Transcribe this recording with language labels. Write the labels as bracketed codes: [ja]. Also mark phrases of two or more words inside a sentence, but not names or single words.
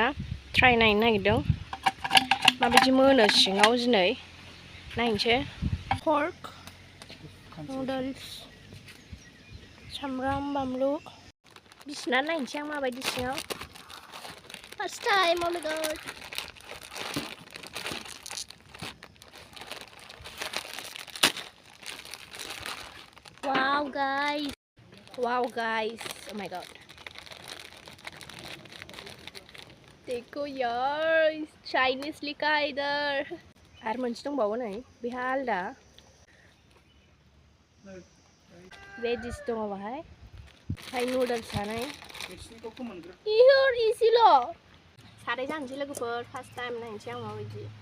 [brx] ट्राइ नायनो नागिरदों माबायदि मोनो सिङाव दिनै नायनोसै पर्क नुडल्स सामब्राम बानलु बिसिना नायनोसै आं माबायदि सिङाव [en] first time oh my god wow guys oh my god [hi] देखो यार चाइनीज लिखा है इधर [brx] आरो मोनसे दंबावो नै बेहा आलदा वेजिस दङ बाहाय ओमफ्राय नुडल्स जानाय इजिल' साराय जानोसै लोगोफोर [en] first time [brx] नायनोसै आं माबायदि